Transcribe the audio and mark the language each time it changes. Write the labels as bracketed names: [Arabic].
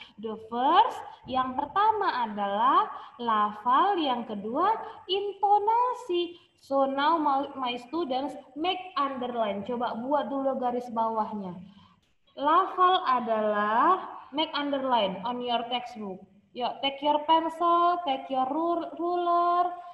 [English] The first, [Indonesian] yang pertama adalah lafal, yang kedua intonasi. [English] So now my students make underline. [Indonesian] Coba buat dulu garis bawahnya. Lafal adalah [English] make underline on your textbook. Yuk, take your pencil, take your ruler.